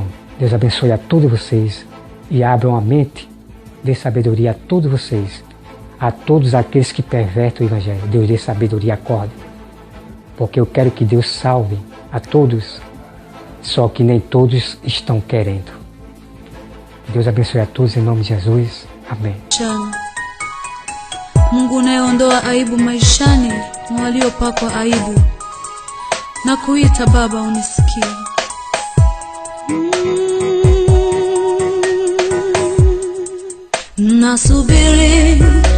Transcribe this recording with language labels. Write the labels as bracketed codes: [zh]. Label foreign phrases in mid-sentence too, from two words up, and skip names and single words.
[pt] Deus abençoe a todos vocês e abram a mente, dê sabedoria a todos vocês, a todos aqueles que pervertem o Evangelho. Deus dê sabedoria, acorde, porque eu quero que Deus salve a todos, só que nem todos estão querendo. Que Deus abençoe a todos em nome de Jesus. Amém. [sw] Mungu unayeondoa aibu maishani mwa waliopakwa aibu, na kuita Baba unisikie. Nasubiri